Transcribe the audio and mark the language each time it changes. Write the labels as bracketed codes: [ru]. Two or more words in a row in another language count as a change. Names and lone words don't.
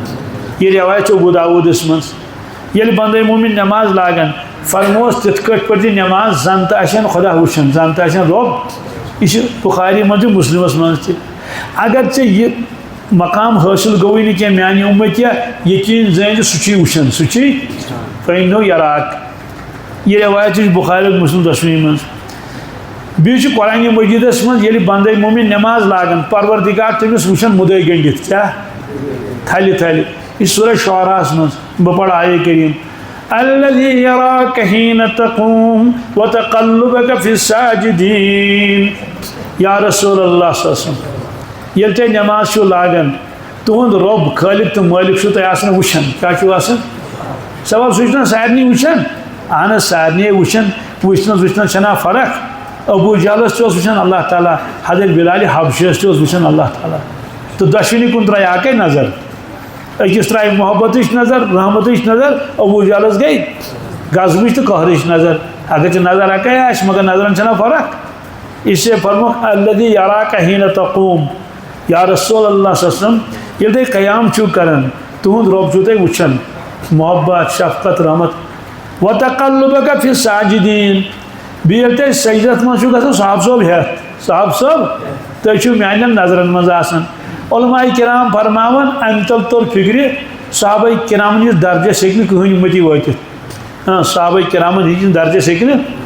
[ks] یہ روایت چھِ ابو داوٗدس منٛز ییٚلہِ بندے مومن نٮ۪ماز لاگان فرموس تِتھ کٲٹھۍ پٔرۍ زِ نٮ۪ماز زن تہٕ آسن خۄدا وٕچھان زن تہٕ آسن رۄب یہ چھِ بخاری منٛز تہِ مسلمس منٛز تہِ اگر ژےٚ یہِ مقام حٲصِل گوٚوٕے نہٕ کینٛہہ میانہِ اُمتی یقیٖن زٲنۍ سُہ چھُے وٕچھان سُہ چھُے [ar] فإنه یراک [ks] یہ روایت چھِ بخاری مسلم دۄشوٕنی منٛز بیٚیہِ چھُ قرآنِ مجیٖدس منٛز ییٚلہِ بندے مومن نٮ۪ماز لاگان پروردگار تٔمِس وٕچھان مُدعے گٔنڈِتھ کیٛاہ تھلہِ تھلہِ یہ چھُ سورہ شعراہس منٛز بہٕ پرٕ آیے کریٖم [ar] الذی یراک حین تقوم وتقلبک فی الساجدین یا رسول اللہ صلی اللہ علیہ وسلم [ks] ییٚلہِ تُہۍ نٮ۪ماز چھِو لاگان تُہُنٛد رۄب خٲلق تہٕ مٲلِک چھُو تۄہہِ آسان وٕچھان کیٛاہ چھُو آسان سوال سُہ چھُنا سارنٕے وٕچھان اہن حظ سارنٕے وٕچھان وٕچھنس چھنا فرق ابو جہلس تہِ اوس وٕچھان اللہ تعالیٰ حضرت بلالِ حبشیس تہِ اوس وٕچھان اللہ تعالیٰ تہٕ دۄشوٕنی کُن ترٛایہِ اکے نظر أکِس ترٛایہِ محبتٕچ نظر رحمتٕچ نظر ابو جہلس گٔے غضبٕچ تہٕ قہرٕچ نظر اگر ژےٚ نظر اکے آسہِ مگر نظرن چھنا فرق [ur] اس سے [ks] فرموکھ [ar] الذی یراک حین تقوم یا رسول اللہ صلی اللہ علیہ وسلم [ks] ییٚلہِ تُہۍ قیام چھِو کران تُہُنٛد رۄب چھُو تۄہہِ وٕچھان محبت شفقت رحمت [ar] وتقلبک فی الساجدین [ks] بیٚیہِ ییٚلہِ تُہۍ سجدس منٛز چھِو گژھان صاحب صٲب ہٮ۪تھ صاحب صٲب تُہۍ چھِو میانٮ۪ن نظرن منٛز آسان علماء کرام فرماوان امہِ تل توٚر فِکرِ صحابہ کرامن ہِنٛدِس درجس ہیٚکہِ نہٕ کٕہٕنۍ اُمتی وٲتِتھ صحابہ کرامن ہِنٛدِس درجس ہیٚکہِ نہٕ